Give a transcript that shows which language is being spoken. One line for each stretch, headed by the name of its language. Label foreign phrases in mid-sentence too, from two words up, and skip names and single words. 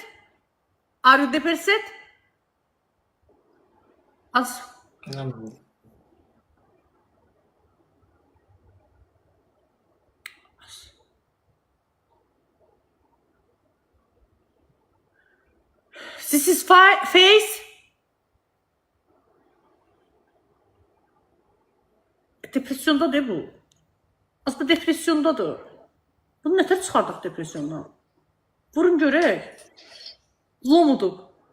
English: Are you depressed? Az. No. This is face.
Azerbaijani: Depresyondadır bu. Aslında depresyondadır. Bunu nətər çıxardaq depresyondan? Vurun görək. Lomudur.